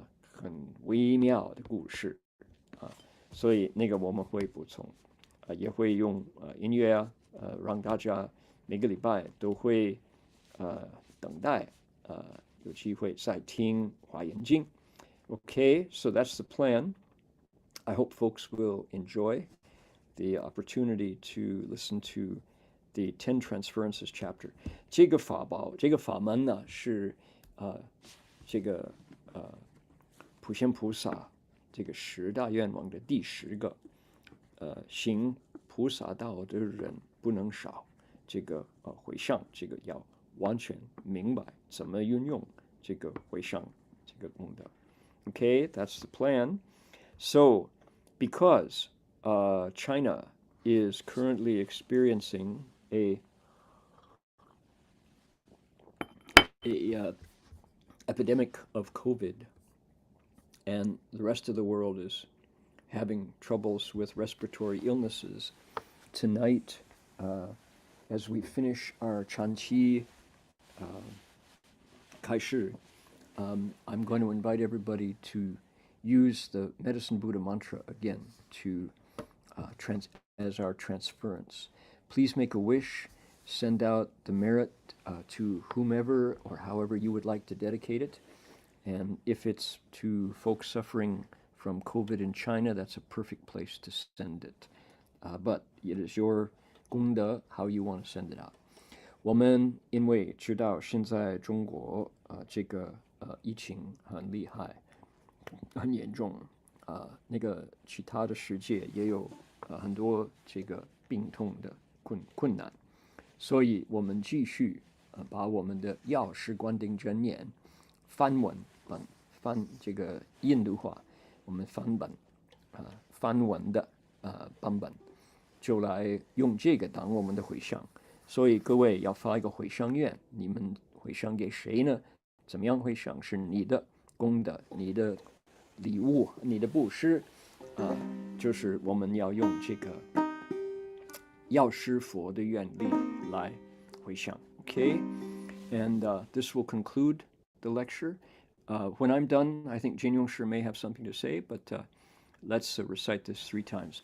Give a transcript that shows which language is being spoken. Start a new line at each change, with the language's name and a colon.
Chinese: 很微妙的故事所以那个我们会补充也会用音乐让大家每个礼拜都会等待有机会再听华严经。
English: Okay, so that's the plan. I hope folks will enjoy the opportunity to listen to the 10 Transferences chapter.
Chinese: 这个法门呢是这个普贤菩萨这个10大愿望的第10个，行菩萨道的人不能少。这个回向，这个要完全明白怎么运用这个回向这个功德。
English: Okay, that's the plan. So, because China is currently experiencing a epidemic of COVID, and the rest of the world is having troubles with respiratory illnesses, tonight, as we finish our Chanqi Kai Shi, I'm going to invite everybody to use the Medicine Buddha mantra again to as our transference. Please make a wish, send out the merit to whomever or however you would like to dedicate it. And if it's to folks suffering from COVID in China, that's a perfect place to send it. But it is your 功德 how you want to send it out.
Chinese: 我们因为知道现在中国这个疫情很厉害，很严重那个其他的世界也有很多这个病痛的困难，所以我们继续把我们的药师观定真言翻文本翻这个印度话，我们翻文的版本，就来用这个当我们的回向。所以各位要发一个回向愿，你们回向给谁呢？怎么样回向？是你的功德、你的礼物、你的布施就是我们要用这个药师佛的愿力来回向。
English: Okay, and this will conclude the lecture. When I'm done, I think Jin Yongshi may have something to say, but let's recite this 3 times.